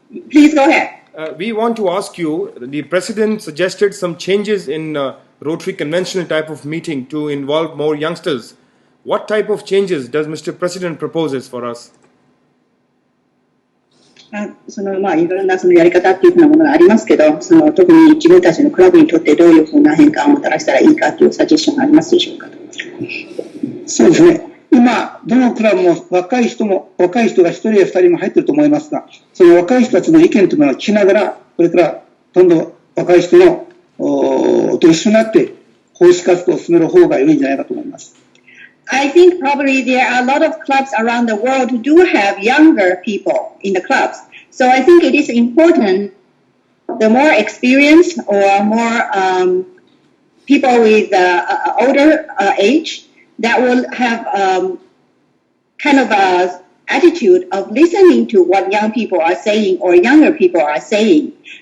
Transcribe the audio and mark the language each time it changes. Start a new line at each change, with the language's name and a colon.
English: Please go ahead. We want to ask you, the President suggested some changes in Rotary conventional type of meeting to involve more youngsters. What type of changes does Mr. President proposes for us?
Japanese: いろんなやり方っていうふうなものがありますけど、特に自分たちのクラブにとってどういうふうな変化をもたらしたらいいかというサジェッションがありますでしょうか。そうですね。今、どのクラブも若い人が一人や二人も入っていると思いますが、その若い人たちの意見というのを聞きながら、これからどんどん若い人のと一緒になって奉仕活動を進める方が良いんじゃないかと思います。
English: I think probably there are a lot of clubs around the world who do have younger people in the clubs. So I think it is important, the more experience or more people with older age that will have kind of a attitude of listening to what young people are saying or younger people are saying.